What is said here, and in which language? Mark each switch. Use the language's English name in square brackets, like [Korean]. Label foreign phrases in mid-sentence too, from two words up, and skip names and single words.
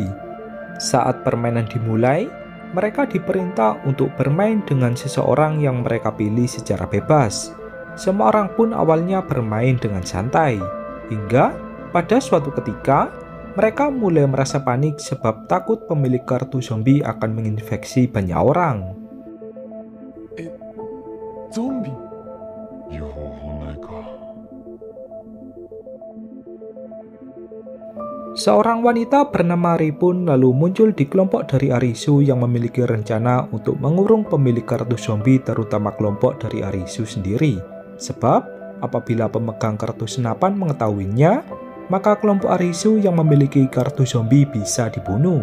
[Indonesian] Saat permainan dimulai, mereka diperintah untuk bermain dengan seseorang yang mereka pilih secara bebas. Semua orang pun awalnya bermain dengan santai, hingga pada suatu ketika, mereka mulai merasa panik sebab takut pemilik kartu zombie akan menginfeksi banyak orang. Zombie? [Japanese] いい方法ないか。 [Indonesian] Seorang wanita bernama Ri pun lalu muncul di kelompok dari Arisu yang memiliki rencana untuk mengurung pemilik kartu zombie terutama kelompok dari Arisu sendiri. Sebab, apabila pemegang kartu senapan mengetahuinya, maka kelompok Arisu yang memiliki kartu zombie bisa dibunuh.